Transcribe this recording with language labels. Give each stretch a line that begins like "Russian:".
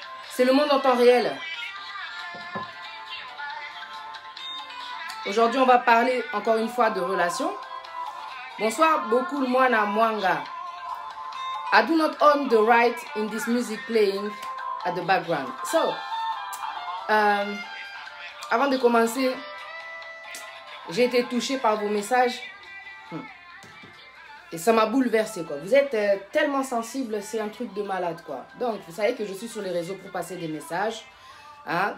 French: C'est le monde en temps réel. Aujourd'hui, on va parler encore une fois de relations. Bonsoir, beaucoup Mwana Mwanga.
English: I do not own the right in this music playing at the background.
French: So, avant de commencer, j'ai été touchée par vos messages et ça m'a bouleversée, quoi. Vous êtes tellement sensible, c'est un truc de malade, quoi. Donc, vous savez que je suis sur les réseaux pour passer des messages. Hein?